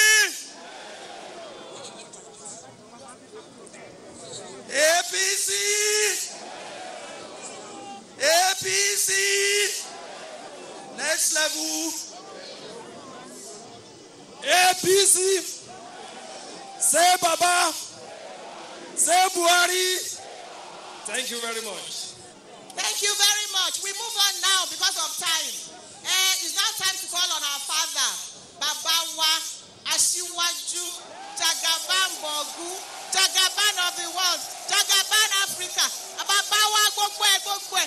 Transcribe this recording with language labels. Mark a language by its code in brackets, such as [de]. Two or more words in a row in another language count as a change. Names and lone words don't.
[en] APC! APC! Next level! APC! Say Baba! Say Buhari! Thank you very much. Thank you very much. We move on now because of time. It's now time to call on our father, Babawa Ashiwaju, Jagaban Bogu, Jagaban of the world, Jagaban Africa, Babawa Gokwe.